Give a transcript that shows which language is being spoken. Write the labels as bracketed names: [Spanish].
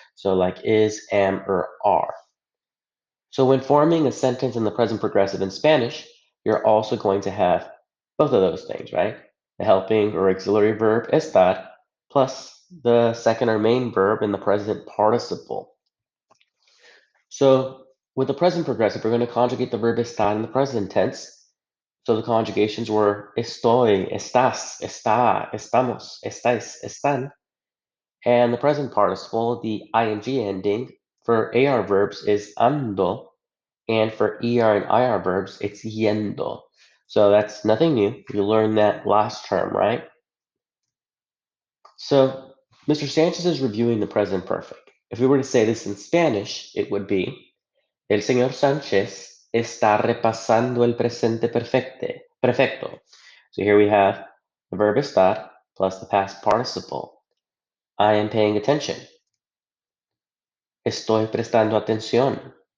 [English] So like is, am, or are. So when forming a sentence in the present progressive in Spanish, you're also going to have both of those things, right? The helping or auxiliary verb estar plus the second or main verb in the present participle. So with the present progressive, we're going to conjugate the verb estar in the present tense. So the conjugations were estoy, estás, está, estamos, estáis, están. And the present participle, the ing ending for AR verbs is ando, and for ER and IR verbs, it's yendo. So that's nothing new. You learned that last term, right? So Mr. Sanchez is reviewing the present perfect. If we were to say this in Spanish, it would be [Spanish] El señor Sánchez está repasando el presente perfecto. [English] So here we have the verb estar plus the past participle. I am paying attention. [Spanish] Estoy prestando atención.